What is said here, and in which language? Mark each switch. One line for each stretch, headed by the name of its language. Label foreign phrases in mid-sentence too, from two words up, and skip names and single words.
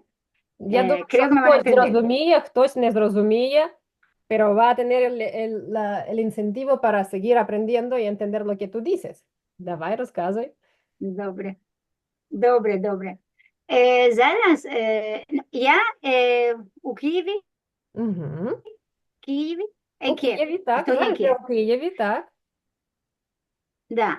Ukrainian: Я думаю, що
Spanish: Creo que me van a
Ukrainian: хтось
Spanish: entender.
Ukrainian: зрозуміє, хтось не зрозуміє,
Spanish: pero va a tener el incentivo para seguir aprendiendo y entender lo que tú dices.
Ukrainian: Давай, розказуй. Добре, добре, добре. Зараз я у Києві, Угу. Києві, У Києві, так, Хто є знаєш, Київ? у Києві, так. Да.